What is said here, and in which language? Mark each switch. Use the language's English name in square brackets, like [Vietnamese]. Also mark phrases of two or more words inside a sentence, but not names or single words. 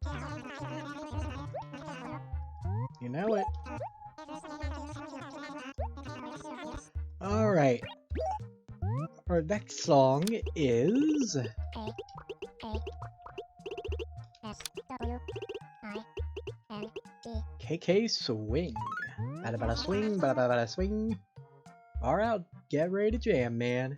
[English] You know it. Alright. Our next song is KK Swing. Bada bada swing, bada bada bada swing. Alright, get ready to jam, man.